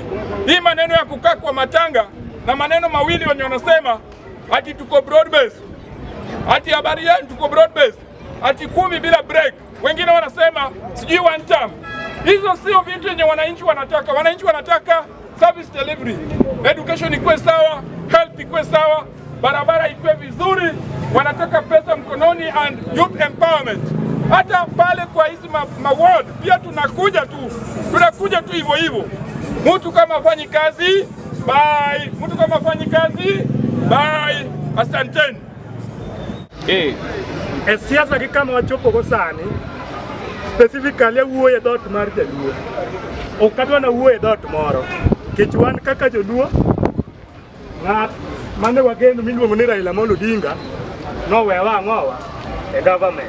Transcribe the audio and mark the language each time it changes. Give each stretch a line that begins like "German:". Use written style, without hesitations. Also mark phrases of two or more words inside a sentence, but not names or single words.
Swahili: Hii maneno ya kukaa kwa matanga na maneno mawili wenye wanasema ati tuko
English: broad base,
Swahili: ati habari yenu tuko
English: broad base,
Swahili: ati 10 bila break. Wengine wanasema sijui
English: one term.
Swahili: Hizo sio vitu yenye wananchi wanataka. Wananchi wanataka
English: service delivery,
Swahili: education ikuwe sawa, health ikuwe sawa, barabara ikuwe vizuri, wanataka pesa mkononi
English: and youth empowerment.
Swahili: Hata pale kwa hizi ward pia tunakuja tu hivyo hivyo. Mtu kama afanyi kazi, bye. Mtu kama afanyi kazi, bye. Asanteni.
Luo (Kenya and Tanzania): Siasa kama wachopo ko sani specifically wuoye dot mar jaluo. Okadwa na wuoye dot moro. Kichwan kaka joluo ng'at mane wageno miluongo ni Raila Amolo Odinga no wewa ng'owa e government.